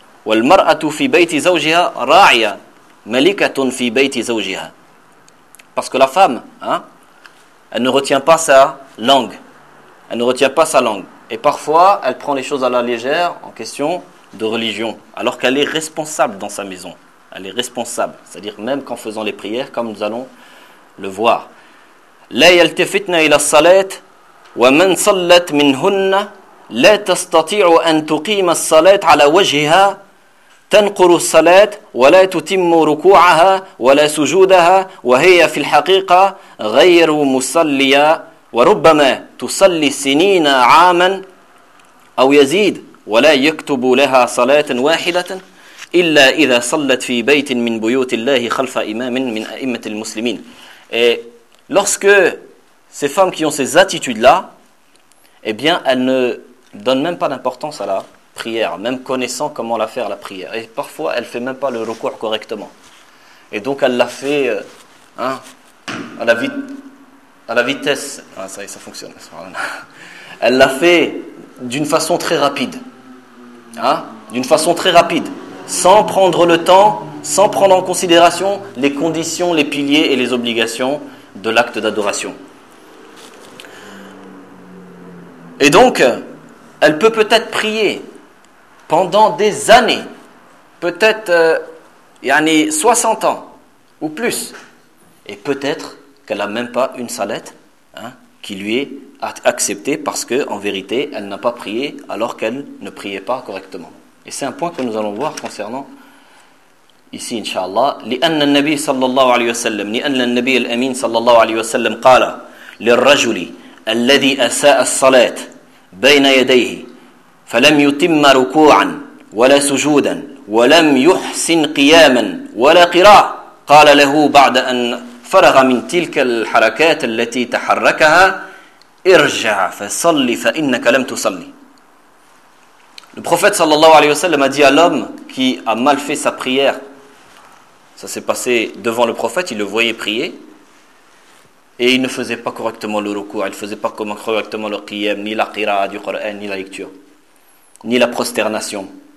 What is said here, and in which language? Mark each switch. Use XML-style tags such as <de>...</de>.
<ar>والمرأة في بيت زوجها راعية ملكة في بيت زوجها.</ar> <fr>Parce que la femme, hein, elle ne retient pas sa langue. Elle ne retient pas sa langue. Et parfois, elle prend les choses à la légère en question de religion, alors qu'elle est responsable dans sa maison. Elle est responsable. C'est-à-dire même qu'en faisant les prières, comme nous allons le voir.</fr> <ar>لا يلتفتن إلى الصلاة ومن صلت منهن لا تستطيع أن تقيم الصلاة على وجهها تنقر الصلاة ولا تتم ركوعها ولا سجودها وهي في الحقيقة غير مصلية وربما تصلي سنين عاما أو يزيد ولا يكتب لها صلاة واحدة إلا إذا صلت في بيت من بيوت الله خلف إمام من أئمة المسلمين.</ar> <fr>Lorsque ces femmes qui ont ces attitudes là, eh bien elles ne donne même pas d'importance à la prière, même connaissant comment la faire, la prière. Et parfois, elle ne fait même pas le recours correctement. Et donc, elle l'a fait hein, à la vitesse. Ah, ça y est, ça fonctionne. Elle l'a fait d'une façon très rapide. Hein, d'une façon très rapide. Sans prendre le temps, sans prendre en considération les conditions, les piliers et les obligations de l'acte d'adoration. Et donc, elle peut peut-être prier pendant des années, peut-être 60 ans ou plus, et peut-être qu'elle n'a même pas une salette hein, qui lui est acceptée parce qu'en vérité, elle n'a pas prié alors qu'elle ne priait pas correctement. Et c'est un point que nous allons voir concernant ici, Inch'Allah.</fr> <ar>لِأَنَّ النَّبِي صَلَّى اللَّهُ عَلَيْهِ وَسَلَّمُ لِأَنَّ النَّبِي الْأَمِينَ صَلَّى اللَّهُ عَلَيْهِ وَسَلَّمُ قَالَ لِلْرَجُلِ الَّذِي أَسَاءَ الصَّلَاةِ بين يديه فلم يتم ركوعا ولا سجودا ولم يحسن قياما ولا قراء قال له بعد أن فرغ من تلك الحركات التي تحركها ارجع فصلي فإنك لم تصلي.</ar> <fr>Le prophète</fr> <ar>sallallahu alayhi wa sallam</ar> <fr>a dit à l'homme qui a mal fait sa prière, Ça s'est passé devant le prophète, il le voyait prier. Et il ne faisait pas correctement le ruku, il ne faisait pas correctement le qiyam, ni la qira du Qur'an, ni la lecture, ni la prosternation.</fr>